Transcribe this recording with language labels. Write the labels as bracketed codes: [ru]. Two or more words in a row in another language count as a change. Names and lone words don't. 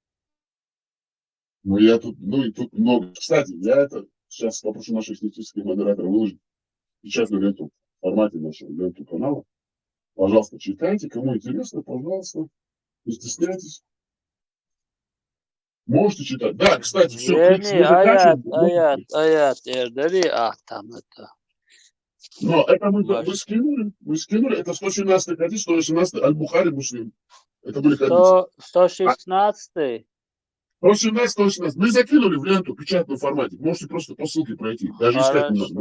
[ru] И тут много. Кстати, я это сейчас попрошу наших технических модераторов выложить печатную ленту в формате нашего ленту канала. Пожалуйста, читайте. Кому интересно, пожалуйста, не стесняйтесь. Можете читать. Да, кстати, все, Yani ayat erderi tam это. Но это мы скинули, это 117 хадис, 118 Аль-Бухари, Муслим. Это были хадисы. 116. 117, 118. Мы закинули в ленту в печатном формате. Можете просто по ссылке пройти. Даже искать не надо.